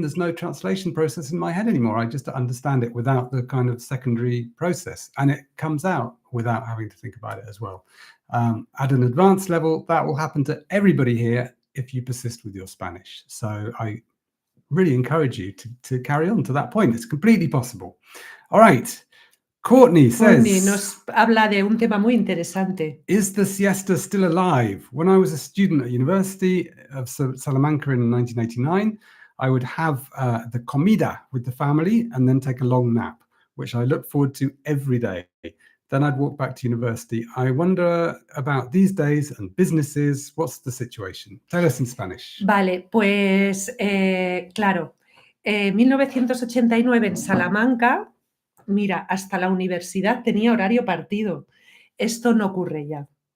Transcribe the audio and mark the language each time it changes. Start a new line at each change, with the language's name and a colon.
English: There's no translation process in my head anymore. I just understand it without the kind of secondary process, and it comes out without having to think about it as well. At an advanced level, that will happen to everybody here if you persist with your Spanish. So I really encourage you to carry on to that point. It's completely possible. All right. Courtney says,
Spanish: nos habla de un tema muy interesante.
English: is the siesta still alive? When I was a student at University of Salamanca in 1989, I would have the comida with the family and then take a long nap, which I look forward to every day. Then I'd walk back to university. I wonder about these days and businesses. What's the situation? Tell us in Spanish.
Spanish: Vale, pues claro, 1989 en Salamanca, mira, hasta la universidad tenía horario partido. Esto no ocurre ya.